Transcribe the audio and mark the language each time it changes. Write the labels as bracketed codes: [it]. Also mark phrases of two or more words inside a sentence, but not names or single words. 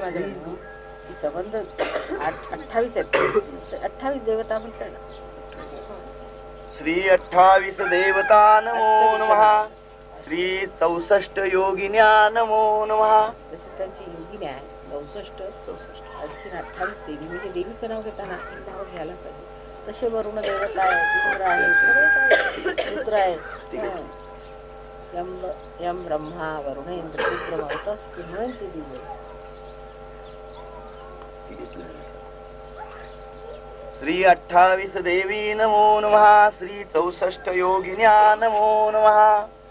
[mr] संबंध 28 आहेत. 28 देवता म्हणतात ना. [sa] श्री 28 देवता नमो नमः. श्री 64 योगिन्या नमो नमः. [mr] जसे त्यांची योगिन्या आहे 64 आणखी 28 देवी म्हणजे देवीचं नाव घेताना नाव घ्यायला पाहिजे. तसे वरुण देवता आहे, इंद्र आहे, रुद्र आहे, यम ब्रह्मा वरुण इंद्र रुद्र मावतात म्हणून ती दिली. [sa] श्री 28 देवी नमो नमः. श्री 64 योगिन्या नमो नमः.